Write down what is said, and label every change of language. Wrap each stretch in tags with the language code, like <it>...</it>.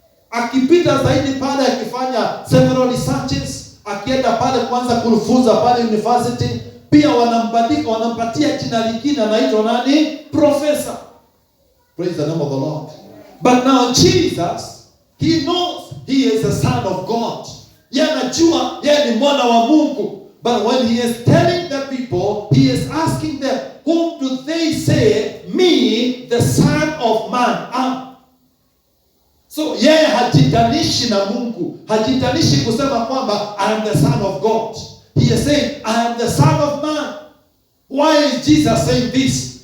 <sw>Akipita zaidi pale, akifanya</sw> <en>several researches,</en> <sw>akienda pale kwanza kufunza pale university, pia wanambadilika, wanampatia jina lingine, anaitwa nani? Professor.</sw> <en>Praise the name of the Lord. But now Jesus, he knows he is a son of God.</en> <sw>Yeye anajua yeye ni mwana wa Mungu.</sw> <en>But when he is telling the people, he is asking them, whom do they say me, the Son of Man, am?</en> <sw>So yeye hajitanishi na Mungu, hajitanishi kusema kwamba</sw> <en>I am the Son of God. He is saying I am the Son of Man. Why is Jesus saying this?</en>